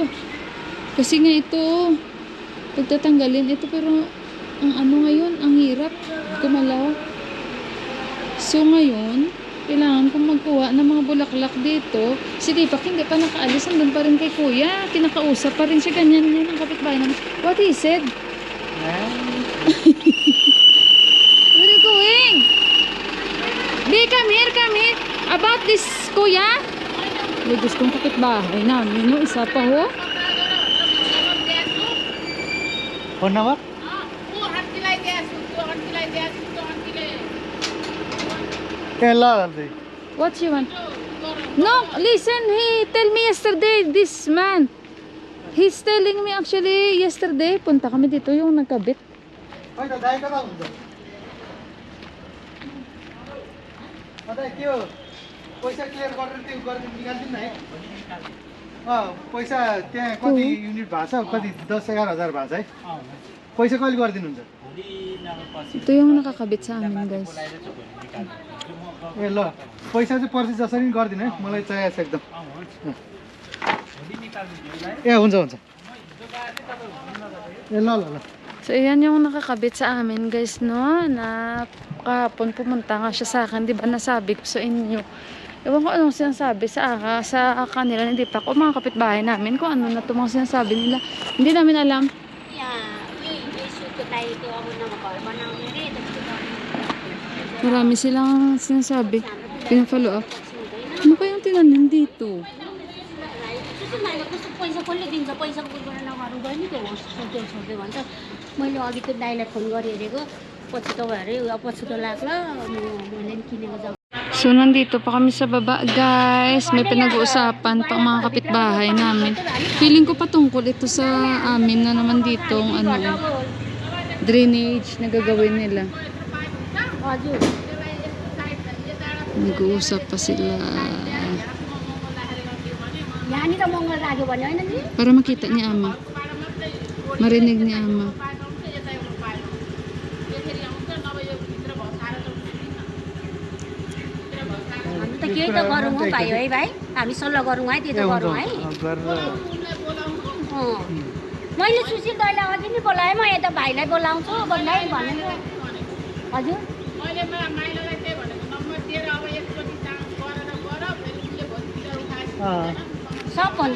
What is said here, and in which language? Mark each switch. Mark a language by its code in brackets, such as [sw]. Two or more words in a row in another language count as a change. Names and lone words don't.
[tl] Kasi nga ito, pagtatanggalin ito, pero ang ano ngayon, ang hirap gumalaw. So ngayon, kailangan kong magkuha ng mga bulaklak dito. Si Tipak hindi pa nakaalis, andun pa rin kay Kuya. Kinakausap pa rin siya, ganyan yan ang kapitbahay naman. [en] What he said? Where are you going? Be, come here. About this, [tl] Kuya? Lugos kong kapitbahay namin, no? Isa pa ho. [en] What? What you want? No, listen, he tell me yesterday, this man. He's telling me actually yesterday, [tl] punta kami dito yung nagkabit. [ne] पैसा त्यहाँ कति युनिट भएको छ कति 10-11 हजार भएको छ है पैसा कहिले गरिदिनुहुन्छ [tl] Ito yung nakakabit sa amin, guys. [ne] ए ल पैसा चाहिँ पर्सि जसरी पनि गरिदिनु है मलाई चाहिएको छ एकदम ए हुन्छ ए ल [tl] So, ayan yung nakakabit sa amin, guys, no? Na kahapon pumunta nga siya sa akin. Di ba nasabi ko sa inyo? Ewan ko anong sinasabi sa kanila. Hindi pa ko mga kapitbahay namin kung ano na ito mga sinasabi nila. Hindi namin alam. Marami silang sinasabi. Pina-follow up. Ano kayang tinanim dito? [ne] पैसा कसले दिन्छ पैसा कुकुर नगर्नु गयो नि त्यो सोध्दै भन्छ मैले अघि त्यो दाइलाई फोन गरिहेरेको पछि तपाईँहरू पछि त लाग्ला मैले नि किनेको जाउँ. [tl] So, nandito pa kami sa baba, guys. May pinag-uusapan pa mga kapitbahay namin. Feeling ko patungkol ito sa amin na naman dito drainage na gagawin nila. [ne] हजुर [tl] Nag-uusap pa sila. [ne] यहाँनिर मङ्गल राख्यो भने होइन नि [tl] Para makita ni Ama. Marinig ni Ama. [ne] हामी त केही त गरौँ हौ भाइ है भाइ हामी सल्लाह गरौँ है त्यो त गरौँ है मैले सुशील दाइलाई अघि नि बोलाएँ म यता भाइलाई बोलाउँछु भन्दै भन्नु हजुर सबभन्दा